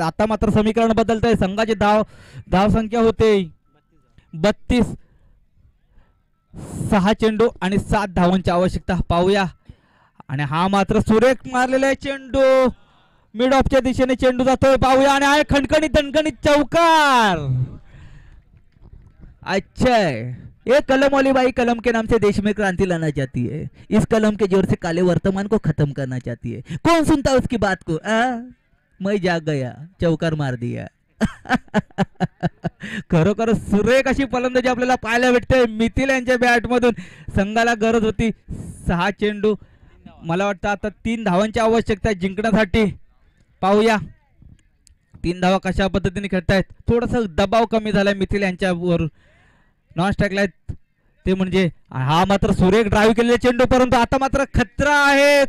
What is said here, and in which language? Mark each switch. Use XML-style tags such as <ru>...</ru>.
<mr>आता मात्र समीकरण बदलतंय. संघाची धाव संख्या होते 32. 6 चेंडू आणि 7 धावांची आवश्यकता. पाहूया. आणि हा मात्र सुरेख मारलेला आहे चेंडू, मिड ऑफच्या दिशेने चेंडू जातोय. पाहूया. आणि आहे खणखणीत दणकणीत चौकार.</mr> <hi>अच्छा, ये कलम वाली बाई कलम के नाम से देश में क्रांति लाना चाहती है, इस कलम के जोर से काले वर्तमान को खत्म करना चाहती है. कौन सुनता उसकी बात को? मैं जाग गया, चौकार मार दिया.</hi> <mr>खरोखर सुरेख अशी फलंदाजी आपल्याला पाहायला भेटते मिथिल यांच्या बॅट मधून. संघाला गरज होती 6 चेंडू, मला वाटतं आता 3 धावांची आवश्यकता आहे जिंकण्यासाठी. पाहूया 3 धावा कशा पद्धतीने खेळतायत. थोडासा दबाव कमी झालाय मिथिल यांच्यावर. नॉन स्ट्राईकला आहेत ते, म्हणजे हा मात्र सुरेख ड्राईव्ह केलेला चेंडू, परंतु आता मात्र खतरा आहे.</mr>